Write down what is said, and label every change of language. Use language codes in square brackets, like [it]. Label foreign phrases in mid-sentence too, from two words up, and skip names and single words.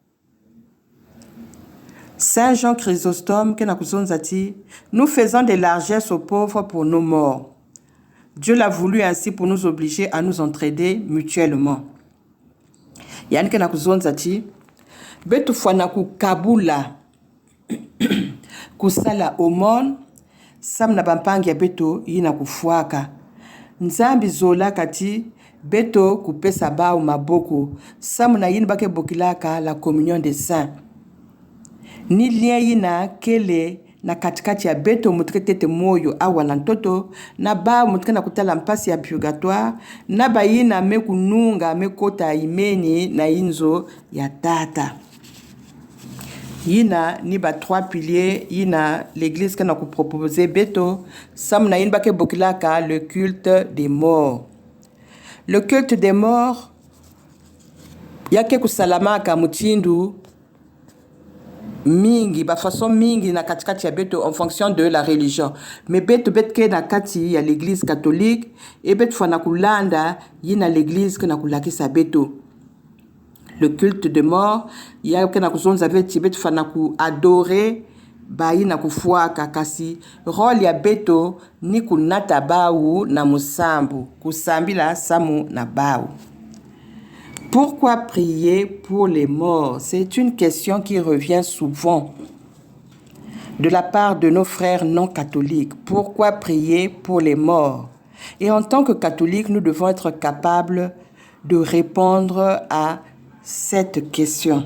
[fr] Saint Jean Chrysostome [ktu] ke na kuzonza ti [fr] nous faisons des largesses aux pauvres pour nos morts. Dieu l'a voulu ainsi pour nous obliger à nous entraider mutuellement. [ktu] yani ke na kuzonza ti betu fana kukabula kusala omon sam na bampangi ya beto yina kufuaka nzambi zola kati beto kupesa bao maboko sam na yini bake bokilaka [fr] la communion des saints [ktu] ni lien yina kele na katikati ya beto mutuke tete moyo awa na ntoto na ba mutuke na kutala mpasi ya purgatoire na ba yina mekununga mekota imeni na inzo ya tata yina ni ba 3 piliers yina l'église que na ku proposer beto sam na yini bake bokilaka [fr] le culte des morts. Le culte des morts [ktu] yake kusalamaka mutindu mingi ba façon mingi na katikati ya beto [fr] en fonction de la religion mais [ktu] beto betke na kati ya [fr] l'église catholique et [ktu] beto fana kulanda yina l'église que na kulakisa beto. [fr] Le culte de mort [ktu] yake na kuzonza veti beto fana ku adorer ba yina kufuaka kasi role ya beto ni kunata bau na musambu kusambila samu na bau. [fr] Pourquoi prier pour les morts? C'est une question qui revient souvent de la part de nos frères non catholiques. Pourquoi prier pour les morts? Et en tant que catholiques, nous devons être capables de répondre à cette question.